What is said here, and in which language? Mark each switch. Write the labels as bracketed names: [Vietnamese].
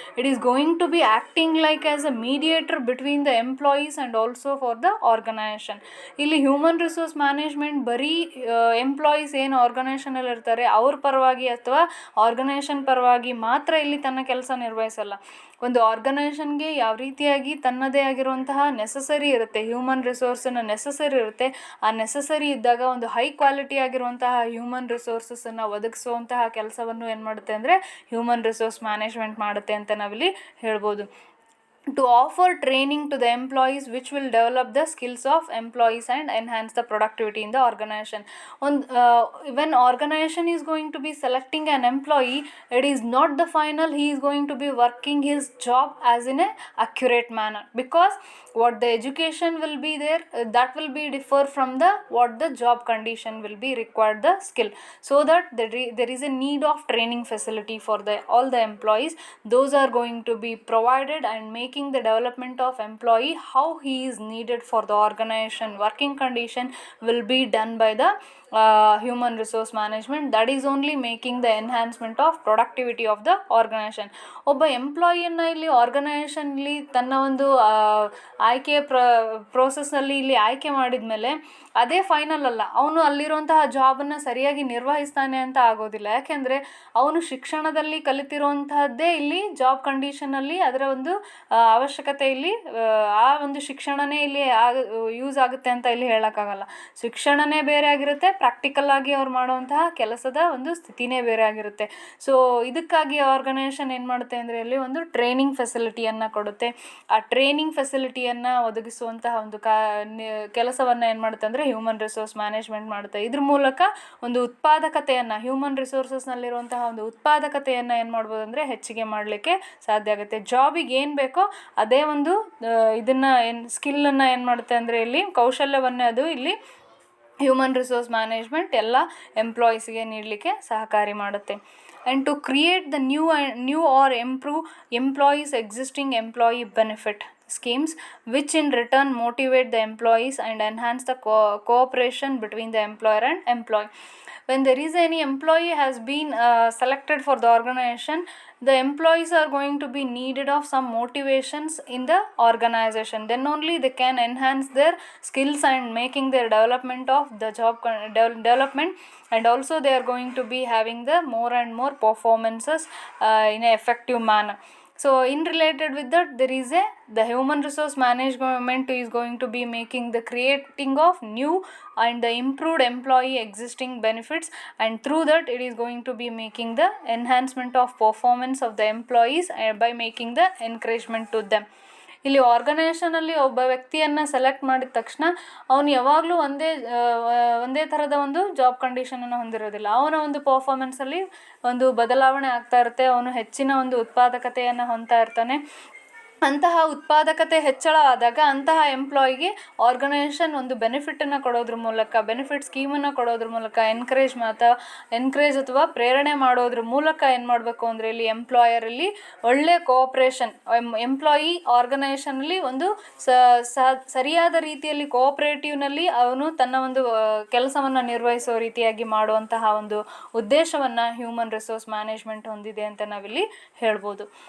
[English] It is going to be acting like as a mediator between the employees and also for the organization. [Kannada] ಇಲ್ಲಿ human resource management ಬರೀ employees ಏನು ಆರ್ಗನೈಸೇಷನಲ್ಲಿ ಇರ್ತಾರೆ ಅವ್ರ ಪರವಾಗಿ ಅಥವಾ organisation ಪರವಾಗಿ ಮಾತ್ರ ಇಲ್ಲಿ ತನ್ನ ಕೆಲಸ ನಿರ್ವಹಿಸಲ್ಲ. ಒಂದು ಆರ್ಗನೈಸೇಷನ್ಗೆ ಯಾವ ರೀತಿಯಾಗಿ ತನ್ನದೇ ಆಗಿರುವಂತಹ ನೆಸಸರಿ ಇರುತ್ತೆ, ಹ್ಯೂಮನ್ ರಿಸೋರ್ಸನ್ನು ನೆಸಸರಿ ಇರುತ್ತೆ. ಆ ನೆಸಸರಿ ಇದ್ದಾಗ ಒಂದು ಹೈ ಕ್ವಾಲಿಟಿ ಆಗಿರುವಂತಹ ಹ್ಯೂಮನ್ ರಿಸೋರ್ಸನ್ನು ಒದಗಿಸುವಂತಹ ಕೆಲಸವನ್ನು ಏನು ಮಾಡುತ್ತೆ ಅಂದರೆ ಹ್ಯೂಮನ್ ರಿಸೋರ್ಸ್ ಮ್ಯಾನೇಜ್ಮೆಂಟ್ ಮಾಡುತ್ತೆ ಅಂತ ನಾವಿಲ್ಲಿ ಹೇಳ್ಬೋದು. [English] to offer training to the employees which will develop the skills of employees and enhance the productivity in the organization. When organization is going to be selecting an employee, it is not the final he is going to be working his job as in a accurate manner, because what the education will be there, that will be differ from the what the job condition will be required the skill. So that there is a need of training facility for the all the employees. Those are going to be provided, and making the development of employee how he is needed for the organization working condition will be done by the human resource management. That is only making the enhancement of productivity of the organization. [Kannada] ಒಬ್ಬ ಎಂಪ್ಲಾಯಿಯನ್ನು ಇಲ್ಲಿ ಆರ್ಗನೈಸೇಷನ್ಲಿ ತನ್ನ ಒಂದು ಆಯ್ಕೆ ಪ್ರೋಸೆಸ್ನಲ್ಲಿ ಇಲ್ಲಿ ಆಯ್ಕೆ ಮಾಡಿದ ಮೇಲೆ ಅದೇ ಫೈನಲ್ ಅಲ್ಲ, ಅವನು ಅಲ್ಲಿರುವಂತಹ ಜಾಬನ್ನು ಸರಿಯಾಗಿ ನಿರ್ವಹಿಸ್ತಾನೆ ಅಂತ ಆಗೋದಿಲ್ಲ. ಯಾಕೆಂದರೆ ಅವನು ಶಿಕ್ಷಣದಲ್ಲಿ ಕಲಿತಿರುವಂತಹದ್ದೇ ಇಲ್ಲಿ ಜಾಬ್ ಕಂಡೀಷನಲ್ಲಿ ಅದರ ಒಂದು ಅವಶ್ಯಕತೆ ಇಲ್ಲಿ ಆ ಒಂದು ಶಿಕ್ಷಣನೇ ಇಲ್ಲಿ ಯೂಸ್ ಆಗುತ್ತೆ ಅಂತ ಇಲ್ಲಿ ಹೇಳೋಕ್ಕಾಗಲ್ಲ. ಶಿಕ್ಷಣನೇ ಬೇರೆ ಆಗಿರುತ್ತೆ, ಪ್ರಾಕ್ಟಿಕಲ್ ಆಗಿ ಅವ್ರು ಮಾಡುವಂತಹ ಕೆಲಸದ ಒಂದು ಸ್ಥಿತಿನೇ ಬೇರೆ ಆಗಿರುತ್ತೆ. ಸೊ ಇದಕ್ಕಾಗಿ ಆರ್ಗನೈಸೇಷನ್ ಏನು ಮಾಡುತ್ತೆ ಅಂದರೆ ಇಲ್ಲಿ ಒಂದು ಟ್ರೈನಿಂಗ್ ಫೆಸಿಲಿಟಿಯನ್ನು ಕೊಡುತ್ತೆ. ಆ ಟ್ರೈನಿಂಗ್ ಫೆಸಿಲಿಟಿಯನ್ನು ಒದಗಿಸುವಂತಹ ಒಂದು ಕೆಲಸವನ್ನು ಏನು ಮಾಡುತ್ತೆ ಅಂದರೆ ಹ್ಯೂಮನ್ ರಿಸೋರ್ಸ್ ಮ್ಯಾನೇಜ್ಮೆಂಟ್ ಮಾಡುತ್ತೆ. ಇದ್ರ ಮೂಲಕ ಒಂದು ಉತ್ಪಾದಕತೆಯನ್ನು, ಹ್ಯೂಮನ್ ರಿಸೋರ್ಸಸ್ನಲ್ಲಿರುವಂತಹ ಒಂದು ಉತ್ಪಾದಕತೆಯನ್ನು ಏನು ಮಾಡ್ಬೋದು ಅಂದರೆ ಹೆಚ್ಚಿಗೆ ಮಾಡಲಿಕ್ಕೆ ಸಾಧ್ಯ ಆಗುತ್ತೆ. ಜಾಬಿಗೆ ಏನು ಬೇಕೋ ಅದೇ ಒಂದು ಇದನ್ನು ಸ್ಕಿಲ್ಲನ್ನು ಏನು ಮಾಡುತ್ತೆ ಅಂದರೆ ಇಲ್ಲಿ ಕೌಶಲ್ಯವನ್ನೇ ಅದು ಇಲ್ಲಿ ಹ್ಯೂಮನ್ ರಿಸೋರ್ಸ್ ಮ್ಯಾನೇಜ್ಮೆಂಟ್ ಎಲ್ಲ ಎಂಪ್ಲಾಯೀಸ್ಗೆ ನೀಡಲಿಕ್ಕೆ ಸಹಕಾರಿ ಮಾಡುತ್ತೆ. [English] And to create the new or improve employees existing employee benefit schemes, which in return motivate the employees and enhance the cooperation between the employer and employee. When there is any employee has been selected for the organization, the employees are going to be needed of some motivations in the organization. Then only they can enhance their skills and making their development of the job development, and also they are going to be having the more and more performances in an effective manner. So in related with that, there is the human resource management is going to be making the creating of new and the improved employee existing benefits, and through that it is going to be making the enhancement of performance of the employees by making the encouragement to them. [Kannada] ಇಲ್ಲಿ ಆರ್ಗನೈಸೇಷನಲ್ಲಿ ಒಬ್ಬ ವ್ಯಕ್ತಿಯನ್ನು select ಮಾಡಿದ ತಕ್ಷಣ ಅವನು ಯಾವಾಗಲೂ ಒಂದೇ ಥರದ ಒಂದು ಜಾಬ್ ಕಂಡೀಷನನ್ನು ಹೊಂದಿರೋದಿಲ್ಲ. ಅವನ ಒಂದು ಪರ್ಫಾರ್ಮೆನ್ಸಲ್ಲಿ ಒಂದು ಬದಲಾವಣೆ ಆಗ್ತಾ ಇರುತ್ತೆ. ಅವನು ಹೆಚ್ಚಿನ ಒಂದು ಉತ್ಪಾದಕತೆಯನ್ನು ಹೊಂದ್ತಾ ಇರ್ತಾನೆ. ಅಂತಹ ಉತ್ಪಾದಕತೆ ಹೆಚ್ಚಳ ಆದಾಗ ಅಂತಹ ಎಂಪ್ಲಾಯಿಗೆ ಆರ್ಗನೈಸೇಷನ್ ಒಂದು ಬೆನಿಫಿಟನ್ನು ಕೊಡೋದ್ರ ಮೂಲಕ, ಬೆನಿಫಿಟ್ ಸ್ಕೀಮನ್ನು ಕೊಡೋದ್ರ ಮೂಲಕ ಎನ್ಕರೇಜ್ ಅಥವಾ ಪ್ರೇರಣೆ ಮಾಡೋದ್ರ ಮೂಲಕ ಏನು ಮಾಡಬೇಕು ಅಂದರೆ ಇಲ್ಲಿ ಎಂಪ್ಲಾಯರಲ್ಲಿ ಒಳ್ಳೆ ಕೋಆಪ್ರೇಷನ್, ಎಂಪ್ಲಾಯಿ ಆರ್ಗನೈಸೇಷನಲ್ಲಿ ಒಂದು ಸರಿಯಾದ ರೀತಿಯಲ್ಲಿ ಕೋಆಪ್ರೇಟಿವ್ನಲ್ಲಿ ಅವನು ತನ್ನ ಒಂದು ಕೆಲಸವನ್ನು ನಿರ್ವಹಿಸೋ ರೀತಿಯಾಗಿ ಮಾಡುವಂತಹ ಒಂದು ಉದ್ದೇಶವನ್ನು ಹ್ಯೂಮನ್ ರಿಸೋರ್ಸ್ ಮ್ಯಾನೇಜ್ಮೆಂಟ್ ಹೊಂದಿದೆ ಅಂತ ನಾವಿಲ್ಲಿ ಹೇಳ್ಬೋದು.